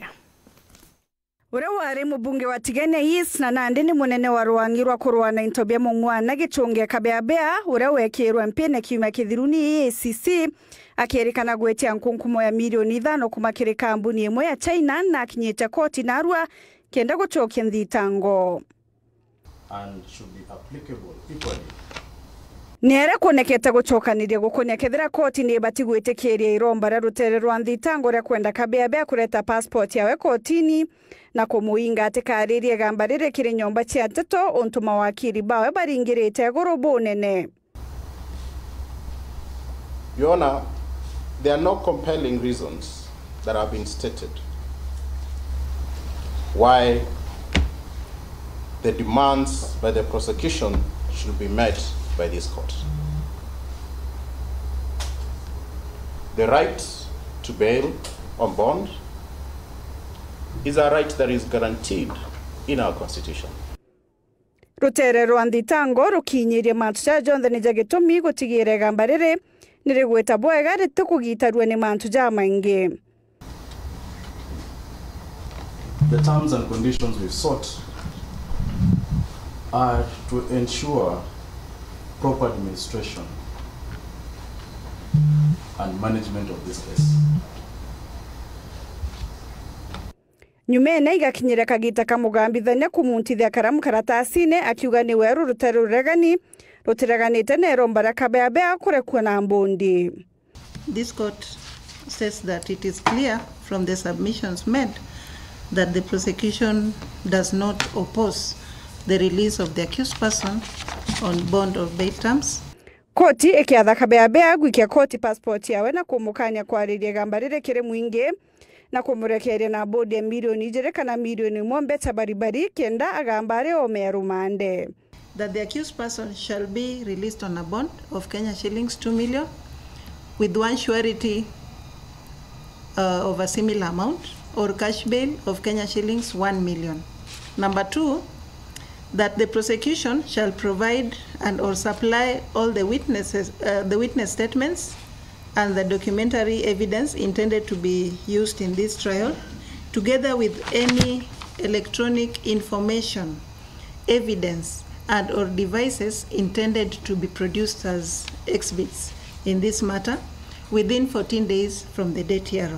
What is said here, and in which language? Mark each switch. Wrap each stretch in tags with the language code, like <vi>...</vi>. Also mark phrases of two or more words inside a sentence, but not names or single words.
<mer>Ure wari mubunge wa Tigania East na nandi ni munene wa ruangirwa kurwana intobia mungwana gichunge kabebea ure wekirwe mpine kiumia kithiruni EACC akierikana gwetia nkunkumo ya milioni 5 kumakire kambuni imwe ya China na kinyete koti narua kenda guchokia nthitango</mer> <en>and should be applicable equally.</en> <mer>Nere kunekete guchokaniria gukonya kethira koti ni bati gwitikiria iromba ra rutere rwa nthitango ria kwenda kabebea kureta passport yawe kotini na kumuinga atikaririe gambarire kiri nyomba cia nteto untu mawakiri bawe baringirite gorobo nene.</mer> <en>Your Honor, there are no compelling reasons that have been stated why the demands by the prosecution should be met by this court. The right to bail on bond is a right that is guaranteed in our constitution.</en> <mer>Rutere rwa nthitango rukinyirie mantu ja jonthe ni jagitumi gutigire gambarire nirigweta bwega ritukugitarwe ni mantu ja maingi.</mer> <en>The terms and conditions we've sought are to ensure proper administration and management of this case.</en> <mer>Nyumene igakinyira kagita kamugambithania kumuntithia karamu karatasine akiuga ni weru rutere ruregani rutiraganite na iromba ra kabebea kurekwa na mbundi.</mer> <en>this court says that it is clear from the submissions made that the prosecution does not oppose the release of the accused person on bond or bail terms.</en> <mer>Koti ikiatha kabea gwikia koti passport yawe na kumukania kwariria gambarire kiri mwingi na kumurekeria na bodi ya milioni 2 kana milioni 1 mbeta baribari kenda agambare omerumande.</mer> <en>That the accused person shall be released on a bond of Kenya shillings 2 million with one surety of a similar amount or cash bail of Kenya shillings 1 million. Number 2, that the prosecution shall provide and or supply all the witnesses, the witness statements and the documentary evidence intended to be used in this trial, together with any electronic information, evidence, and or devices intended to be produced as exhibits in this matter within 14 days from the date hereof.</en>